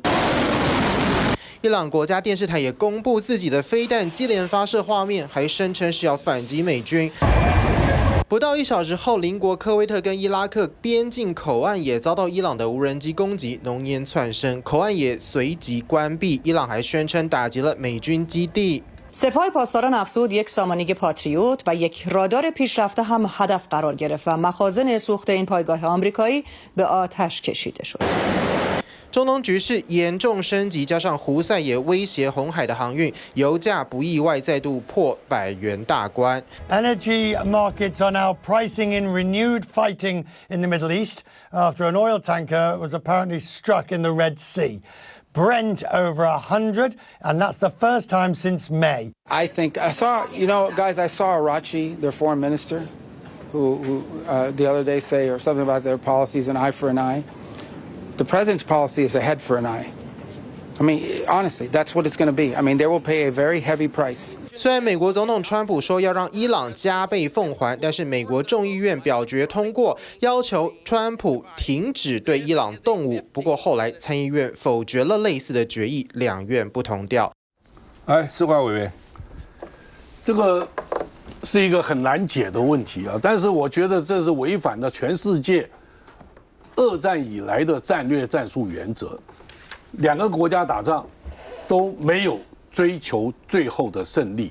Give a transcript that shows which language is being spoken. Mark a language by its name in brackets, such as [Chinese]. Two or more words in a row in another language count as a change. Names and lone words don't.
[Chinese] 伊朗國家電視台也公布自己的飛彈接連發射畫面，還聲稱是要反擊美軍。不到1小時後，鄰國科威特跟伊拉克邊境口岸也遭到伊朗的無人機攻擊，濃煙竄升，口岸也隨即關閉。伊朗還宣稱打擊了美軍基地。 [Persian] سپاه پاسداران افزود یک سامانه پاتریوت و یک رادار پیشرفته هم هدف قرار گرفت و مخازن سوخت این پایگاه آمریکایی به آتش کشیده شد。中東局勢嚴重升級，加上胡塞也威脅紅海的航運，油價不意外再度破100元大關。 [English] Energy markets are now pricing in renewed fighting in the Middle East after an oil tanker was apparently struck in the Red Sea. Brent over 100, and that's the first time since May. I think I saw, guys, I saw Arachi, their foreign minister, who the other day say or something about their policies, an eye for an eye. The president's policy is a head for an eye. I mean, honestly, that's what it's going to be. I mean, they will pay a very heavy price. [Chinese] 雖然美國總統川普說要讓伊朗加倍奉還，但是美國眾議院表決通過，要求川普停止對伊朗動武。不過後來參議院否決了類似的決議，兩院不同調。來，世懷委員，這個是一個很難解的問題但是我覺得這是違反了全世界2戰以來的戰略戰術原則，2個國家打仗都沒有追求最後的勝利。